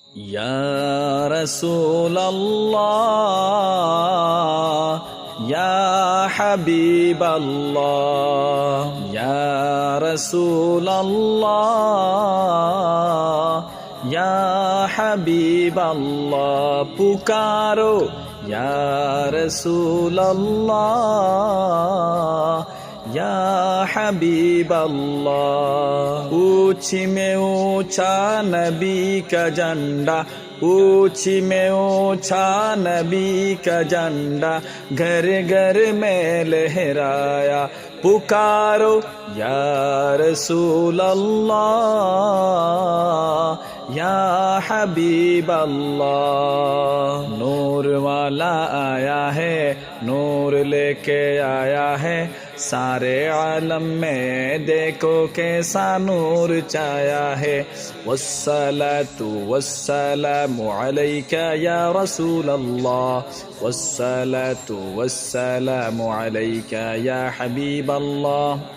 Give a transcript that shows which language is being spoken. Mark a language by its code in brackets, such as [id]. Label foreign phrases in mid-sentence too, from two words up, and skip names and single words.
[ar] يا رسول الله يا حبيب الله يا رسول الله يا حبيب الله, pukaro يا رسول الله يا حبيب الله. [hi] ऊंची में ऊंचा नबी का झंडा, ऊंची में ऊंचा नबी का झंडा, घर घर में लहराया, पुकारो [ar] يا رسول الله يا حبيب الله. [hi] नूर वाला आया है, नूर लेके आया है, सारे आलम में देखो कैसा नूर छाया है। [ar] والصلاة والسلام عليك يا رسول الله والصلاة والسلام عليك يا حبيب الله.